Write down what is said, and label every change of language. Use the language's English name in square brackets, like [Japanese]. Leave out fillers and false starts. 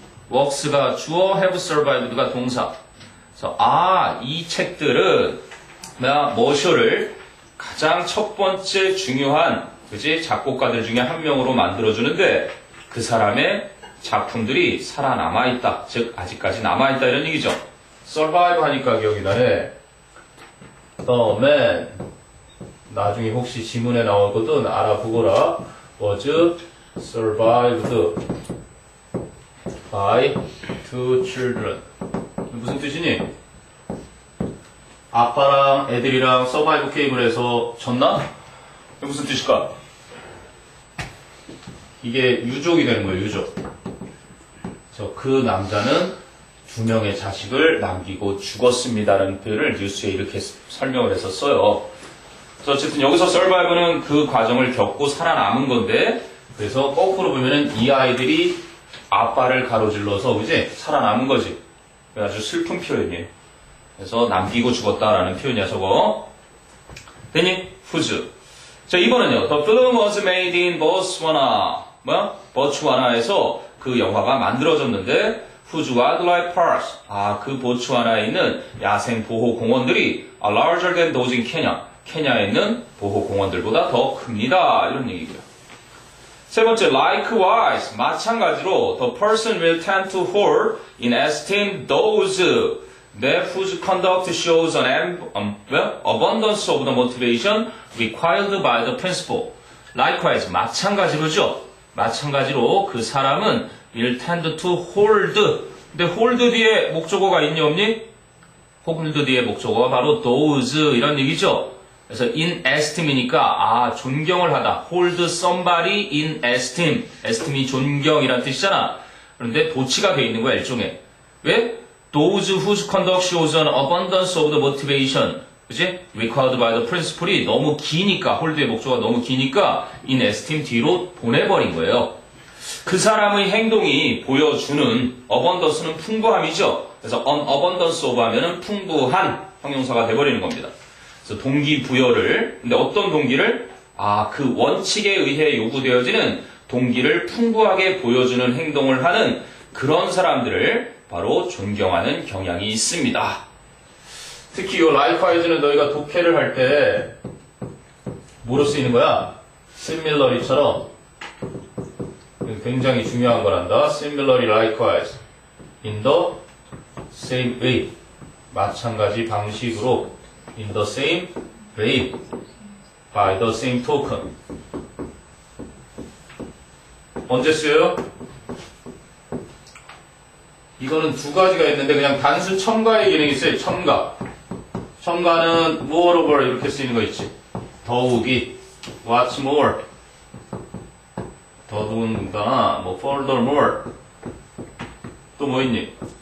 [Korean] works가 주어, [English] have survived [Korean] 가 동사. 그래서 이 책들은 머쇼를 가장 첫 번째 중요한 그지 작곡가들 중에 한 명으로 만들어주는데 그 사람의 작품들이 살아남아있다. 즉 아직까지 남아있다 이런 얘기죠. survive 하니까 기억이 나네. [English] The man [Korean] 나중에 혹시 지문에 나오거든 알아보거라. [English] was survived by two children. [Korean] 무슨 뜻이니? 아빠랑 애들이랑 서바이브 게임을 해서 졌나? 이게 무슨 뜻일까? 이게 유족이 되는 거예요, 유족. 그래서 그 남자는 2명의 자식을 남기고 죽었습니다라는 표현을 뉴스에 이렇게 설명을 해서 써요. 그래서 어쨌든 여기서 서바이브는 그 과정을 겪고 살아남은 건데, 그래서 거꾸로 보면은 이 아이들이 아빠를 가로질러서 이제 살아남은 거지. 아주 슬픈 표현이에요. 그래서 남기고 죽었다라는 표현이야, 저거. 됐니? 후즈. 자, 이번은요. [English] The film was made in Botswana. [Korean] 보츠와나에서 그 영화가 만들어졌는데, [English] whose wildlife parks. [Korean] 그 보츠와나에 있는 야생 보호 공원들이 [English] are larger than those in Kenya. [Korean] 케냐에 있는 보호 공원들보다 더 큽니다. 이런 얘기고요. 세 번째, likewise. 마찬가지로, [English] the person will tend to hold in esteem those whose conduct shows an abundance of the motivation required by the principle. [Korean] Likewise, 마찬가지로죠. 마찬가지로 그 사람은 [English] will tend to hold. [Korean] 근데 hold 뒤에 목적어가 있니 없니? hold 뒤에 목적어가 바로 those 이런 얘기죠. 그래서 in esteem이니까 존경을 하다. [English] hold somebody in esteem. [Korean] esteem이 존경이란 뜻이잖아. 그런데 도치가 돼 있는 거야 일종의. 왜? [English] Those whose conduct shows an abundance of the motivation, 그치? Required by the principle [Korean] 이 너무 기니까, hold의 목적어가 너무 기니까 in esteem 뒤로 보내버린 거예요. 그 사람의 행동이 보여주는 abundance는 풍부함이죠. 그래서 an abundance of 하면은 풍부한 형용사가 돼버리는 겁니다. 그래서 동기부여를, 근데 어떤 동기를? 그 원칙에 의해 요구되어지는 동기를 풍부하게 보여주는 행동을 하는 그런 사람들을 바로 존경하는 경향이 있습니다. 특히 이 likewise는 너희가 독해를 할 때 뭐로 쓰이는 거야? similarly처럼 굉장히 중요한 거란다. [English] similarly likewise in the same way [Korean] 마찬가지 방식으로 [English] in the same way by the same token [Korean] 언제 쓰여요? 이거는 두 가지가 있는데 그냥 단순 첨가의 기능이 있어요. 첨가는 moreover 이렇게 쓰이는 거 있지. 더욱이 [English] what's more [Korean] 더더군다나 뭐 furthermore 또 뭐 있니?